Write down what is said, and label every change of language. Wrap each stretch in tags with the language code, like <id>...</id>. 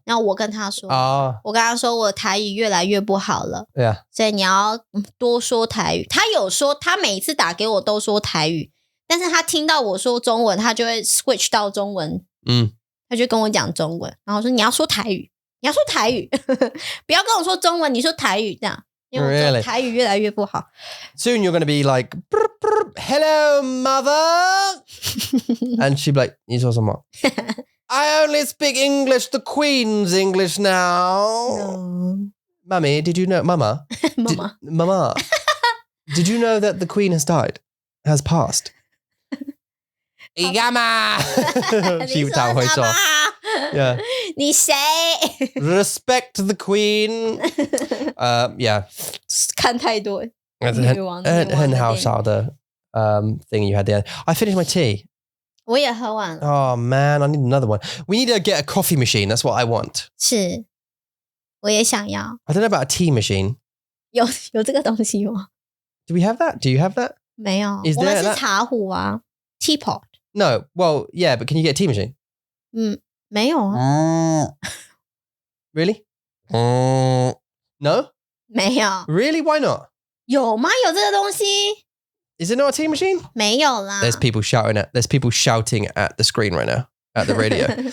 <zh>然后我跟他说，我跟他说我台语越来越不好了，所以你要多说台语。他有说他每一次打给我都说台语，但是他听到我说中文，他就会 switch 到中文，他就跟我讲中文，然后说你要说台语，你要说台语，不要跟我说中文，你说台语这样。因为我台语越来越不好。</zh> <en>Soon you're going to be like, hello, mother. And she'll be like,</en> <zh>你说什么?</zh> <en>I only speak English, the Queen's English now. No. Mummy, did you know? Mama? Mama. Did you know that the Queen has died? Has passed?</en> <zh>你干嘛? She 他会说 Yeah. 你谁?</zh> <en>Respect the Queen. Yeah.</en> <zh>看太多很好笑的</zh> <en>thing you had there. I finished my tea.</en> <zh>我也喝完了。</zh> <en>Oh man, I need another one. We need to get a coffee machine. That's what I want.</en> <zh>是，我也想要。</zh> <en>I don't know about a tea machine.</en> <zh>有这个东西吗？</zh> <en>Do we have that? Do you have that?</en> <zh>没有。</zh> <en>Is there</en> <zh>我们是茶壶啊 ，teapot.</zh> <en>No. Well, yeah, but can you get a tea machine?</en> <zh>没有啊。</zh> <en>Really? No?</en> <zh>没有。</zh> <en>Really? Why not?</en> <zh>有吗？有这个东西</zh> <en>Is it not a tea machine?</en> <zh>没有啦。</zh> <en>There's people shouting at the screen right now at the radio.</en>